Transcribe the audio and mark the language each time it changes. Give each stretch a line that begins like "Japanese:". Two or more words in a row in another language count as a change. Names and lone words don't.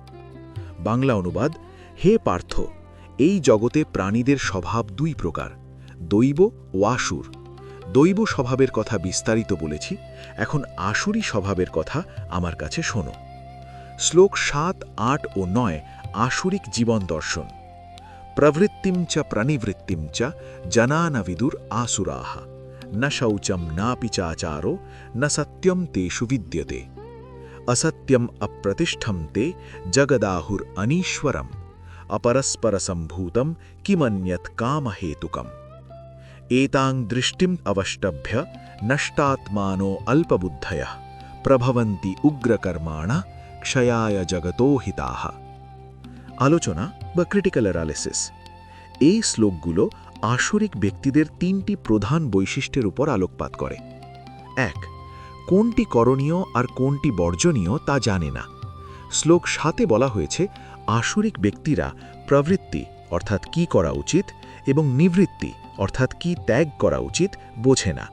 Bangla: বাংলা অনুবাদ: হে পার্থ, এই জগতে প্রাণীদের স্বভাব দুই প্রকার, দৈব ও আসুর। দৈব স্বভাবের কথা বিস্তারিত বলেছি, এখন আসুরি স্বভাবের কথা আমার কাছে শোনো। শ্লোক 7, 8 ও 9 আসুরিক জীবন দর্শন।
Sanskrit: প্রবৃত্তিম চ প্রনিবৃত্তিম চ জনান বিদুর আসুরাহ ন শৌচম নাপি চাচারো ন সত্যম তেষু বিদ্যতে असत्यम अप्रतिष्ठम ते जगदाहुर अनीश्वरम अपरस्पर संभूतम किमन्यत कामहेतुकम एतां दृष्टिम अवष्टभ्य नष्टात्मानो अल्पबुद्धयः प्रभवन्ति उग्रकर्माणा क्षयाय जगतो हिताः।
Bangla: আলোচনা বা
English: critical analysis.
Bangla: এই শ্লোকগুলো আসুরিক ব্যক্তিদের 3টি প্রধান বৈশিষ্ট্যের উপর আলোকপাত করে। 1. কোনটি করণীয় আর কোনটি বর্জনীয় তা জানে না। শ্লোক 7-এ বলা হয়েছে আসুরিক ব্যক্তিরা প্রবৃত্তি অর্থাৎ কি করা উচিত এবং নিবৃত্তি অর্থাৎ কি ত্যাগ করা উচিত বোঝে না।